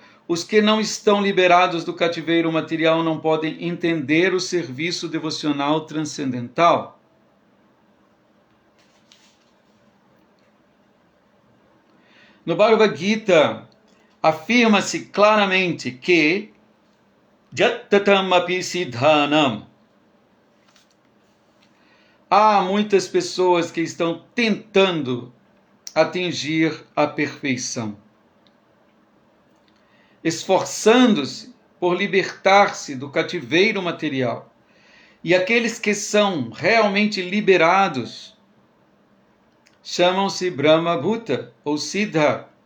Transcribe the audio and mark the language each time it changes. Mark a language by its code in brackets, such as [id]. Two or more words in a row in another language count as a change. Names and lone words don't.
[pt] Os que não estão liberados do cativeiro material não podem entender o serviço devocional transcendental. No Bhagavad Gita, afirma-se claramente que [sa] यतताम् अपि सिद्धानाम्. [pt] Há muitas pessoas que estão tentando atingir a perfeição, esforçando-se por libertar-se do cativeiro material. E aqueles que são realmente liberados chamam-se [sa] ब्रह्म भूत [pt] ou Siddha.